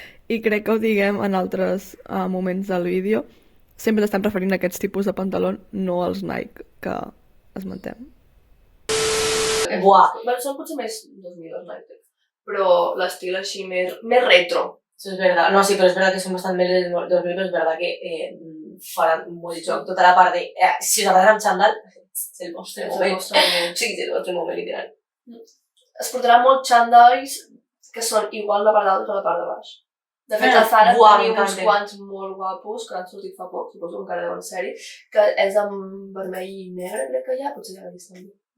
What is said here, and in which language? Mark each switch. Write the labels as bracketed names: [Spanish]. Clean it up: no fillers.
[Catalan] I crec que ho diguem en altres moments del vídeo. Sempre estem referint a aquests tipus de pantalon, no als Nike que esmentem. Buah. Bueno, són potser més 2000 els Nike, però l'estil així més retro. [Spanish] Eso es verdad. No, sí, pero es verdad que son bastante del 2000, pero es verdad que [Catalan] faran molt joc. Tota la part de... si us agrada amb xandall, és el vostre moment. Sí, és el vostre moment, literal. Es portaran molt xandalls que són igual la part d'alt que la part de baix. De fet, a Zara tenim uns quants molt guapos que han sortit fa poc, suposo encara deuen ser-hi, que és amb vermell i negre, crec que hi ha, potser ja l'he vist també.